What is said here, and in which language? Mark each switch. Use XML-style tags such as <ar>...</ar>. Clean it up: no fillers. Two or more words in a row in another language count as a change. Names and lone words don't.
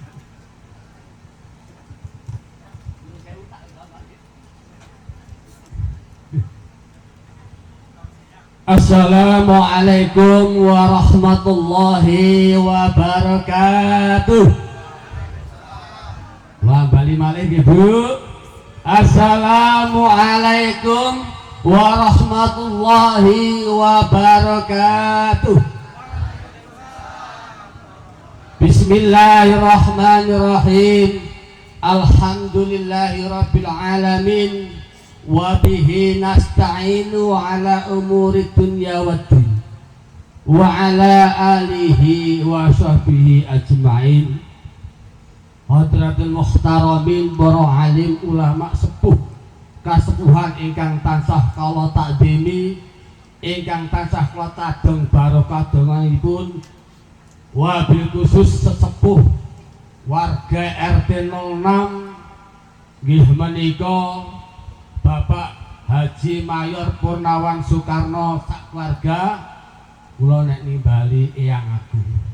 <ar>السلام عليكم ورحمة الله وبركاته.</ar> <jv>Wah, bali malih Ibu.</jv> <ar>السلام عليكم ورحمة الله وبركاته. Bismillahirrahmanirrahim. Alhamdulillahirabbil alamin. وبه نستعين على أمور الدنيا والدين وعلى آله وصحبه أجمعين. حضرة المحترمين,</ar> <jv>para alim ulama sepuh kasepuhan ingkang tansah kala takdimi, ingkang tansah kula tadong barokah donganipun,</jv> <ar>وبالخصوص</ar> <jv>sesepuh warga RT 06 nggih menika Bapak Haji Mayor Purnawan Soekarno sakwarga, kula nek nimbali Eyang Agung.</jv>